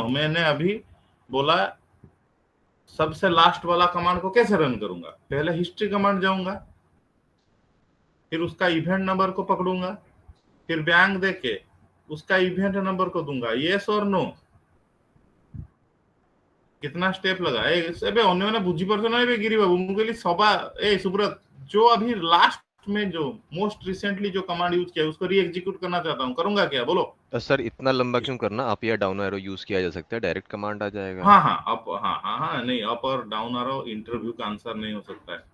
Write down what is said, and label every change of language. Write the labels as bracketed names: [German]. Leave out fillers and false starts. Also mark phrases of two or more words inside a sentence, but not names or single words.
[Hindi] मैंने अभी बोला सबसे लास्ट वाला कमांड को कैसे रन करूंगा? पहले [English] history command [Hindi] जाऊंगा, फिर उसका [English] event number [Hindi] को पकड़ूंगा, फिर बैंक देके उसका [English] event number [Hindi] को दूंगा। यस और नो? कितना स्टेप लगा? [Odia] ଏବେ ଅନ୍ୟମାନେ ବୁଝିପାରୁଛ ନା ଏବେ गिरी बाबू? ମୁଁ କହିଲି ସବା [Hindi] सुब्रत, जो अभी लास्ट में जो [English] most recently [Hindi] जो [English] command use [Hindi] किया उसको [English] re execute [Hindi] करना चाहता हूँ, करूंगा क्या? बोलो। सर इतना लंबा क्यों करना, अप या [English] down arrow use [Hindi] किया जा सकता है, [English] direct command [Hindi] आ जाएगा। हाँ हाँ, अप, हाँ, नहीं, अप और [English] down arrow interview [Hindi] का आंसर नहीं हो सकता है।